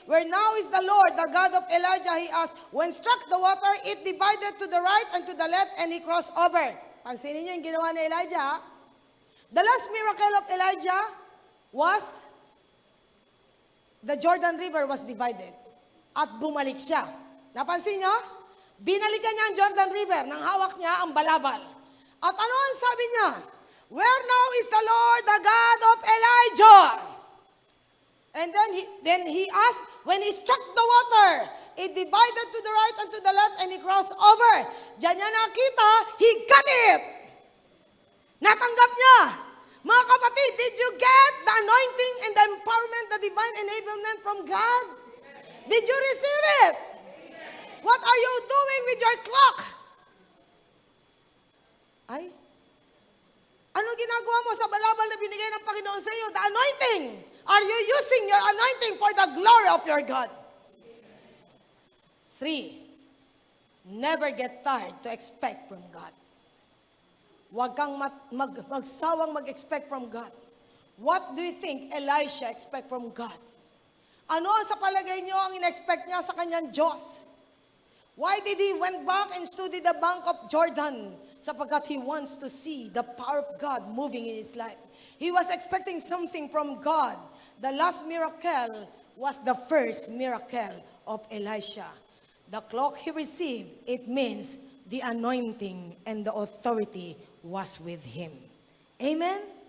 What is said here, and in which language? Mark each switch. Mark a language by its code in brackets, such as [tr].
[en] Where now is the Lord, the God of Elijah, he asked. When struck the water, it divided to the right and to the left, and he crossed over. [tl] Pansinin niyo yung ginawa ni Elijah. [en] The last miracle of Elijah was the Jordan River was divided. [tl] At bumalik siya. Napansin niyo? Binalikan niya ang Jordan River nang hawak niya ang balabal. At ano ang sabi niya? [en] Where now is the Lord, the God of Elijah? And then he asked, when he struck the water, it divided to the right and to the left, and he crossed over. [tl] Diyan niya nakita, [en] he got it. [tl] Natanggap niya. Mga kapatid, [en] did you get the anointing and the empowerment, the divine enablement from God? Did you receive it? What are you doing with your clock? Ay? [tl] Ano ginagawa mo sa balabal na binigay ng Panginoon sa iyo? [en] The anointing. Are you using your anointing for the glory of your God? 3, never get tired to expect from God. [tl] Huwag kang magsawang mag-expect [en] from God. What do you think Elisha expect from God? [tl] Ano sa palagay niyo ang in-expect niya sa kanyang Diyos? [en] Why did he went back and stood in the bank of Jordan? Sapagkat he wants to see the power of God moving in his life. He was expecting something from God. The last miracle was the first miracle of Elisha. The cloak he received, it means the anointing and the authority was with him. Amen?